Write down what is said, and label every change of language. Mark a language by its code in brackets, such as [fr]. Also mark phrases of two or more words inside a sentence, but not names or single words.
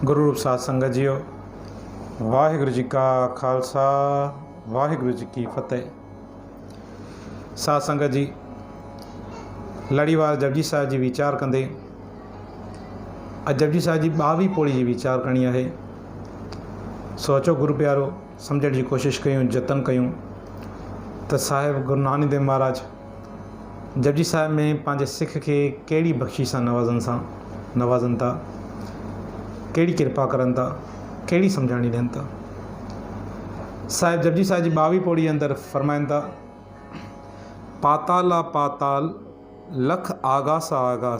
[pa] ਸਤਗੁਰੁ ਸਾਧ ਸੰਗਤ ਜੀਓ, ਵਾਹਿਗੁਰੁ ਜੀ ਕਾ ਖਾਲਸਾ ਵਾਹਿਗੁਰੁ ਜੀ ਕੀ ਫਤੇਹ। [sd] साध संगत जी, लड़ीवार जपजी साहिब जी विचार कंदे अज जपजी साहिब जी 22 पौड़ी जी विचार करणी है। सोचो गुरु प्यारो, समझण की कोशिश कयूं, जतन कयूं तो साहिब गुरु नानक देव महाराज जपजी साहिब में पंहिंजे सिख के कहिड़ी बख़्शी सां नवाज़नि था, कहिड़ी कृपा करनि था, कहिड़ी सम्झाणी ॾियनि था। साहिब जपजी साहिब जी 22 पौड़ी अंदरि फरमाइनि था, [pa] ਪਾਤਾਲ ਪਾਤਾਲ ਲਖ ਆਗਾਸ ਆਗਾਸ।